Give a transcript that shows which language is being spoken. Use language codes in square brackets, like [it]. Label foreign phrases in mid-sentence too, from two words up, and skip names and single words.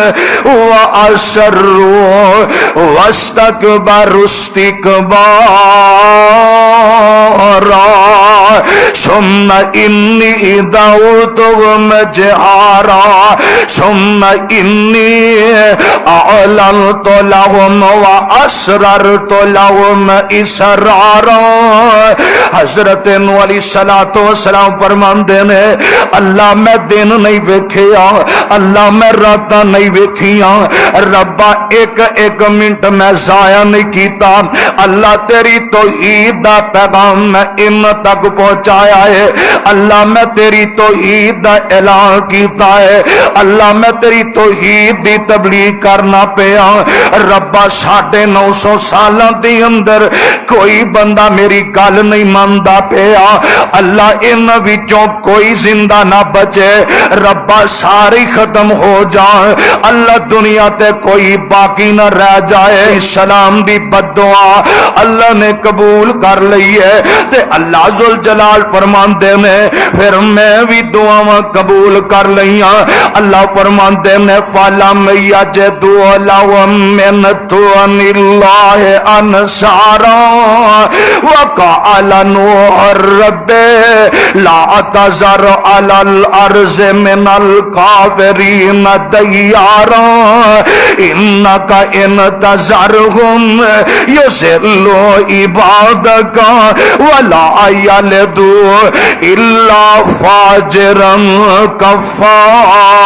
[ar] وأسروا واستكبروا استكبارا ثم إني دعوتهم جهارا ثم إني أعلنت لهم وأسررت لهم إسرارا۔ [pa] حضرت نوح علیہ السلام فرماندے نے اللہ میں دن نہیں ویکھیا، اللہ میں راتاں نہیں ویکھیاں، ربا ایک منٹ میں ضائع نہیں کیتا، اللہ تیری توحید دا پیغام پیغام میں [ur] ان تک پہنچایا ہے، [pa] اللہ میں تیری توحید دا اعلان کیتا ہے، اللہ میں تیری توحید دی تبلیغ کرنا پیا۔ ربا 950 سالاں دے اندر کوئی بندہ میری گل نہیں ماندا پیا، اللہ ان وچوں کوئی زندہ نہ بچے، ربا ساری ختم ہو جائے، اللہ دنیا تے کوئی باقی نہ رہ جائے۔ سلام دی بد دعا اللہ نے قبول کر لئی ہے، تے اللہ ذوالجلال فرماندے نے پھر میں بھی دعاواں قبول کر لئیاں۔ اللہ فرماندے نے [ar] فَلَمْ يَجِدُوا لَهُم مِّن دُونِ اللَّهِ أَنصَارًا وَقَالَ نُوحٌ رَبِّ لَا تَذَرْ عَلَى الْأَرْضِ مِنَ الْكَافِرِينَ دَيَّارًا إِنَّكَ إِن تَذَرْهُمْ يُضِلُّوا عِبَادَكَ وَلَا يَلِدُوا إِلَّا فَاجِرًا كَفَّارًا۔